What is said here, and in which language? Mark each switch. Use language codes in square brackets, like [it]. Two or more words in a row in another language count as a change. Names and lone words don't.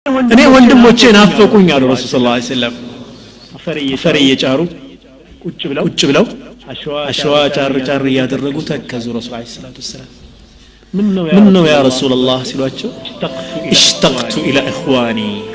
[am] እኔ ወንድሞቼ ናፈቁኝ አሉ ረሱል [ar] صلى الله عليه وسلم [am] አፈር እየጫሩ ቁጭ ብለው አሸዋ ጫር እያደረጉ ተከዙ ረሱል [ar] عليه الصلاة والسلام [am] ምን ነው [ar] يا رسول الله [am] ሲሏቸው [ar] اشتقت الى اخواني